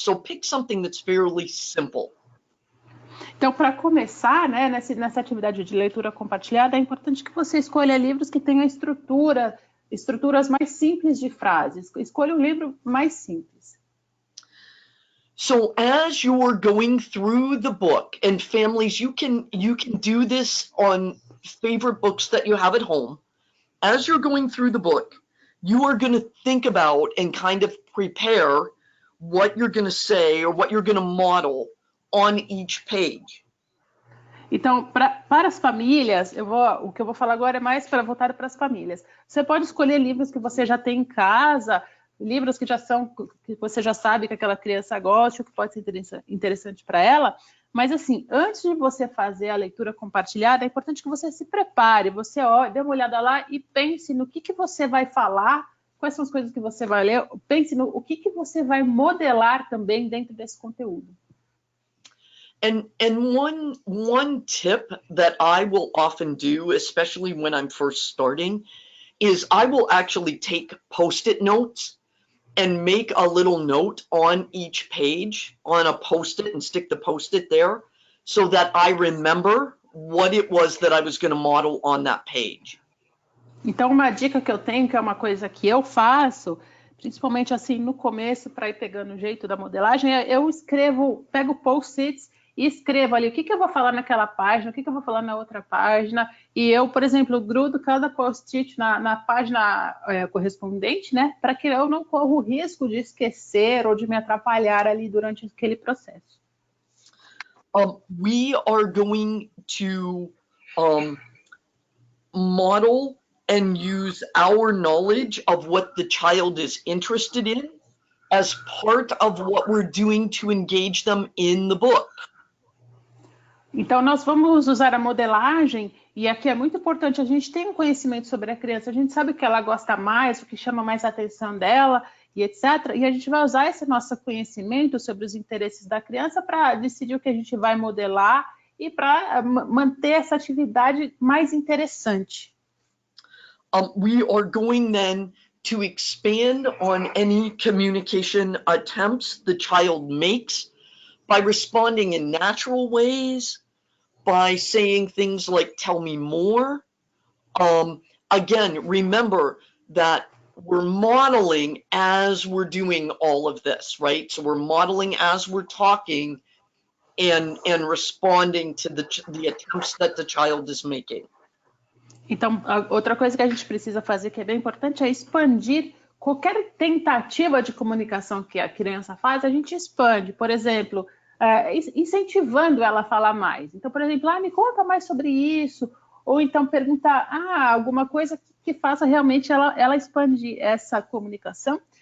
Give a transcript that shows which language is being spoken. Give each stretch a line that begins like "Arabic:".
English: So pick something that's fairly simple.
Portuguese: Então, para começar, né, nessa atividade de leitura compartilhada, é importante que você escolha livros que tenham estruturas mais simples de frases. Escolha um livro mais simples.
English: So as you're going through the book, and families, you can do this on favorite books that you have at home. As you're going through the book, you are going to think about and kind of prepare what you're going to say or what you're going to model on each page.
Portuguese: Então, para as famílias, o que eu vou falar agora é mais voltado para as famílias. Você pode escolher livros que você já tem em casa, livros que que você já sabe que aquela criança gosta, que pode ser interessante para ela. Mas, assim, antes de você fazer a leitura compartilhada, é importante que você se prepare, você dê uma olhada lá e pense no que você vai falar, quais são as coisas que você vai ler, pense no o que você vai modelar também dentro desse conteúdo.
English: And one tip that I will often do, especially when I'm first starting, is I will actually take Post-it notes and make a little note on each page on a Post-it and stick the Post-it there so that I remember what it was that I was going to model on that page.
Portuguese: Então, uma dica que eu tenho, que é uma coisa que eu faço, principalmente assim no começo, para ir pegando o jeito da modelagem, eu pego Post-its e escrevo ali o que eu vou falar naquela página, o que eu vou falar na outra página, e eu, por exemplo, grudo cada post-it na página correspondente, né, para que eu não corra o risco de esquecer ou de me atrapalhar ali durante aquele processo.
English: We are going to model and use our knowledge of what the child is interested in as part of what we're doing to engage them in the book.
Portuguese: Então, nós vamos usar a modelagem, e aqui é muito importante, a gente tem um conhecimento sobre a criança, a gente sabe o que ela gosta mais, o que chama mais a atenção dela, e etc. E a gente vai usar esse nosso conhecimento sobre os interesses da criança para decidir o que a gente vai modelar e para manter essa atividade mais interessante.
English: We are going then to expand on any communication attempts the child makes by responding in natural ways, by saying things like, tell me more. Again, remember that we're modeling as we're doing all of this, right? So we're modeling as we're talking and responding to the attempts that the child is making.
Portuguese: Então, outra coisa que a gente precisa fazer, que é bem importante, é expandir qualquer tentativa de comunicação que a criança faz, a gente expande. Por exemplo, incentivando ela a falar mais. Então, por exemplo, me conta mais sobre isso. Ou então perguntar alguma coisa que faça realmente ela expandir essa comunicação.